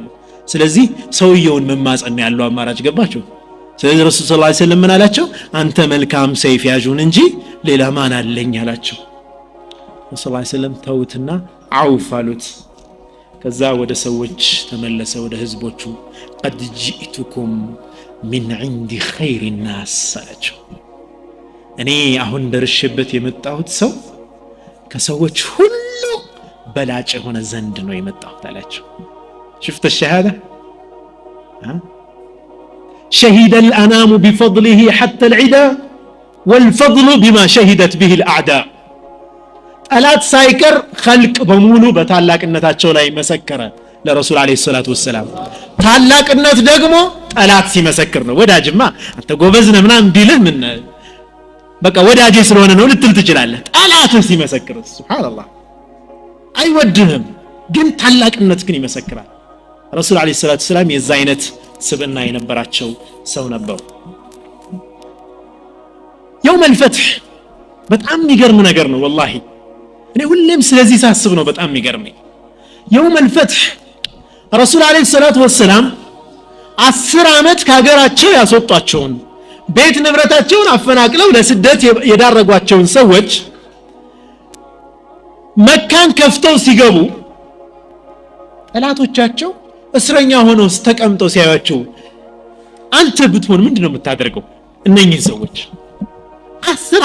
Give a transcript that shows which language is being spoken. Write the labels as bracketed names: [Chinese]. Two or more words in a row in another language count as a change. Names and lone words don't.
[Amharic] ስለዚህ ሰውየውን መማጸን ያለው አማራጭ ገባቸው ስለዚህ ረሱል [Arabic] صلى الله عليه وسلم [Amharic] ምን አላቸው አንተ መልካም ሰይፍ ያዡን እንጂ ሌላ ማን አለኝ አላቸው ረሱል [Arabic] صلى الله عليه وسلم [Amharic] ተውትና አውፍ አሉት ከዛ ወደ ሰዎች ተመለሰ ወደ ህዝቦቹ [Arabic] قد جئتكم من عند خير الناس [Amharic] አላቸው እኔ አሁን ደርሼበት የመጣሁት ሰው ከሰዎች ሁሉ በላጭ ሆነ ዘንድ ነው የመጣሁት አላቸው [Arabic] شفت الشهاده شهد الانام بفضله حتى العدا والفضل بما شهدت به الاعداء [Amharic] ጠላት ሳይቀር خلق በሙሉ በታላቅነታቸው ላይ መሰከረ ለረሱል [Arabic] عليه الصلاة والسلام [Amharic] ታላቅነት ደግሞ ጠላት ሲመሰክር ነው ወዳጅማ አንተ ጎበዝ ነህ ምናምን ቢልህ ምን በቃ ወዳጄ ስለሆነ ነው ልትል ትችላለህ ጠላት ሲመሰክር ሱብሃንአላህ አይወድህም ግን ታላቅነት ግን ይመሰክራል ረሱል [Arabic] عليه الصلاة والسلام [Amharic] የዛ አይነት ስብዕና የነበራቸው ሰው ነበሩ [Arabic] يوم الفتح [Amharic] በጣም የሚገርም ነገር ነው والله እኔ ሁሌም ስለዚህ ሳስብ ነው በጣም የሚገርመኝ [Arabic] يوم الفتح [Amharic] ረሱል [Arabic] عليه الصلاة والسلام [Amharic] 10 አመት ከሀገራቸው ያስወጧቸውን ቤት ንብረታቸውን አፈናቅለው ለስደት የዳረጓቸውን ሰዎች መካን ከፍተው ሲገቡ ጠላቶቻቸው እስረኛ ሆነው ተቀምጠው ሲያዩአቸው አንተ ብትሆን ምንድነው የምታደርገው እነኚህ ሰዎች 10